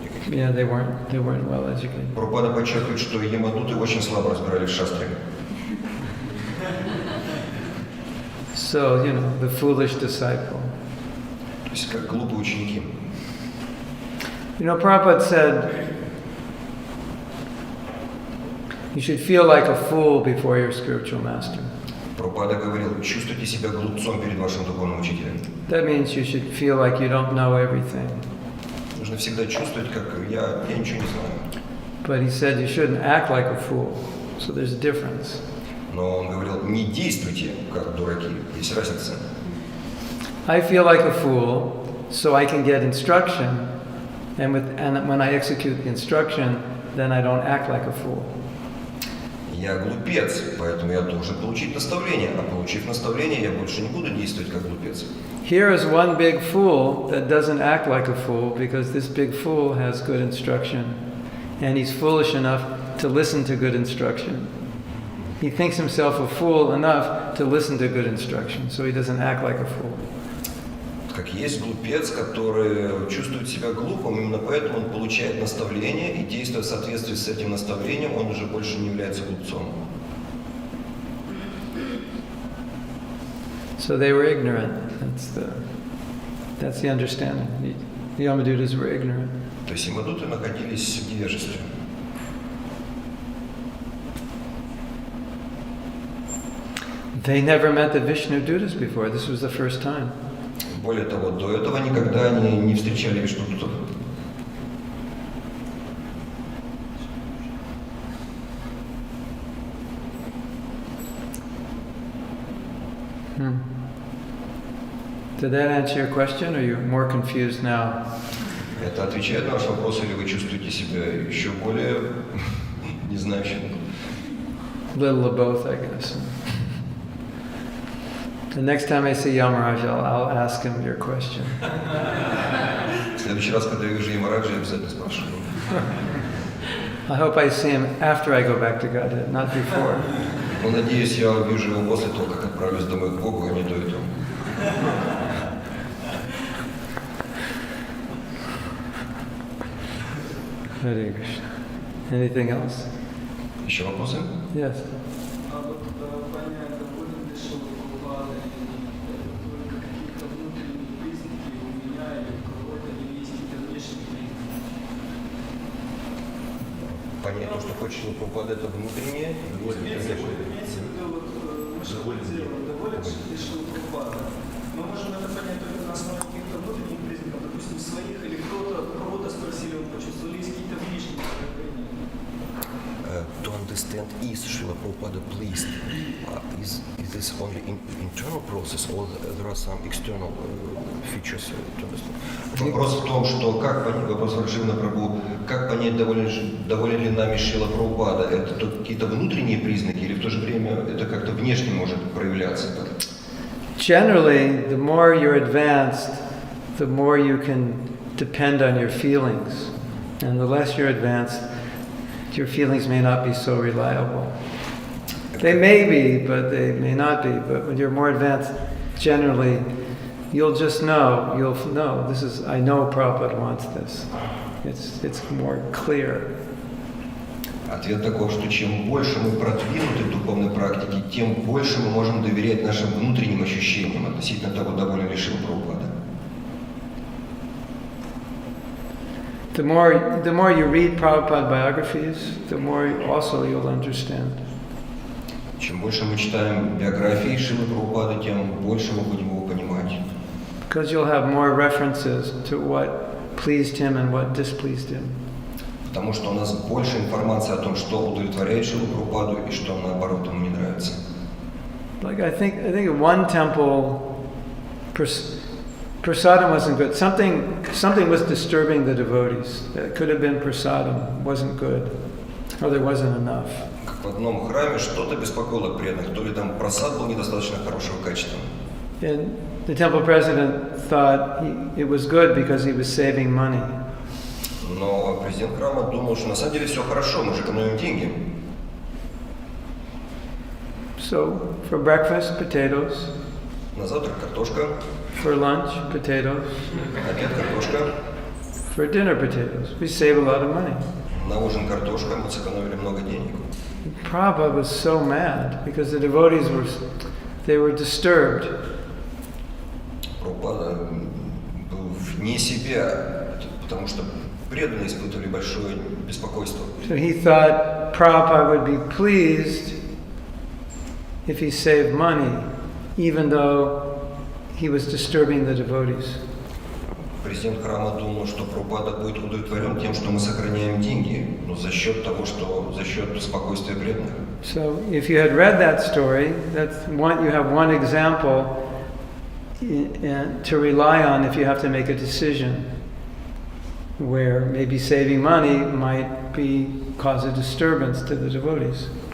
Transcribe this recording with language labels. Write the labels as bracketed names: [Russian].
[English] Yeah, they weren't well educated. [Russian] Прабхупада подчеркивает, что ямадуты очень слабо разбирались в шастре. [English] So, the foolish disciple. [Russian] То есть как глупые ученики. [English] Prabhupada said, you should feel like a fool before your spiritual master. [Russian] Прабхупада говорил, чувствуйте себя глупцом перед вашим духовным учителем. [English] That means you should feel like you don't know everything. [Russian] Нужно всегда чувствовать, как я ничего не знаю. [English] But he said you shouldn't act like a fool. So there's a difference. [Russian] Но он говорил, не действуйте как дураки. Есть разница. [English] I feel like a fool, so I can get instruction, and when I execute the instruction, then I don't act like a fool. [Russian] Я глупец, поэтому я должен получить наставление, а получив наставление, я больше не буду действовать как глупец. [English] Here is one big fool that doesn't act like a fool because this big fool has good instruction, and he's foolish enough to listen to good instruction. He thinks himself a fool enough to listen to good instruction, so he doesn't act like a fool. [Russian] Как есть глупец, который чувствует себя глупым, именно поэтому он получает наставление и, действуя в соответствии с этим наставлением, он уже больше не является глупцом. [English] So they were ignorant. That's the understanding. The Yamadutas were ignorant. [Russian] То есть ямадуты находились в невежестве. [English] They never met the Vishnu Dutas before. This was the first time. [Russian] Более того, до этого никогда они не встречали вишнудутов. [English] Did that answer your question, or are you more confused now? [Russian] Это отвечает на ваш вопрос, или вы чувствуете себя еще более незнающим? [English] Little of both, I guess. The next time I see Yamaraj, I'll ask him your question. [Russian] В следующий раз, когда я вижу Ямараджа, я обязательно спрашиваю. [English] I hope I see him after I go back to Godhead, not before. [Russian] Но надеюсь, я увижу его после того, как отправлюсь домой к Богу, а не до этого. [English] Hare Krishna. Anything else? [Russian] Еще вопросы? [English] Yes. [Russian] А вот понятно, будет ли что Прабхупада, только какие-то внутренние признаки у меня или у кого-то, или есть какие-то внешние признаки? Понять то, что хочешь не Прабхупада, это внутреннее. Имеется в виду, мы же делаем, доволен ли что Прабхупада. Мы можем это понять только на основе каких-то внутренних признаков, допустим, своих, или кто-то, кого-то спросили, он почувствовал, есть какие-то внешние проявления. [English] To understand, is Srila Prabhupada pleased? Is this only internal process, or there are some external features to understand? [Russian] Вопрос в том, что как понять, вопрос Аджамила Прабху, как понять, доволен ли нами Шрила Прабхупада? Это какие-то внутренние признаки, или в то же время это как-то внешне может проявляться? [English] Generally, the more you're advanced, the more you can depend on your feelings. And the less you're advanced, your feelings may not be so reliable. They may be, but they may not be. But when you're more advanced, generally, you'll just know. You'll know, this is, I know Prabhupada wants this. It's more clear. [Russian] Ответ таков, что чем больше мы продвинуты в духовной практике, тем больше мы можем доверять нашим внутренним ощущениям относительно того, доволен ли Шрила Прабхупада. [English] The more you read Prabhupada biographies, the more also you'll understand. [Russian] Чем больше мы читаем биографии Шрилы Прабхупады, тем больше мы будем его понимать. [English] Because you'll have more references to what pleased him and what displeased him. [Russian] Потому что у нас больше информации о том, что удовлетворяет Шрилу Прабхупаду и что наоборот ему не нравится. [English] Like I think in one temple, prasadam wasn't good. Something was disturbing the devotees. It could have been prasadam, wasn't good, or there wasn't enough. [Russian] Как в одном храме что-то беспокоило преданных, то ли там просад был недостаточно хорошего качества. [English] And the temple president thought it was good because he was saving money. [Russian] Но президент храма думал, что на самом деле все хорошо, мы же экономим деньги. [English] So for breakfast, potatoes. [Russian] На завтрак картошка, [English] For lunch, potatoes. [Russian] на обед картошка, [English] For dinner, potatoes. We save a lot of money. [Russian] на ужин картошка, мы сэкономили много денег. [English] Prabhupada was so mad because the devotees were disturbed. [Russian] Прабхупада был вне себя, потому что преданные испытывали большое беспокойство. [English] So he thought Prabhupada would be pleased if he saved money, even though he was disturbing the devotees. [Russian] Президент храма думал, что Прабхупада будет удовлетворен тем, что мы сохраняем деньги, но за счет спокойствия преданных. [English] So if you had read that story, you have one example to rely on if you have to make a decision where maybe saving money might cause a disturbance to the devotees.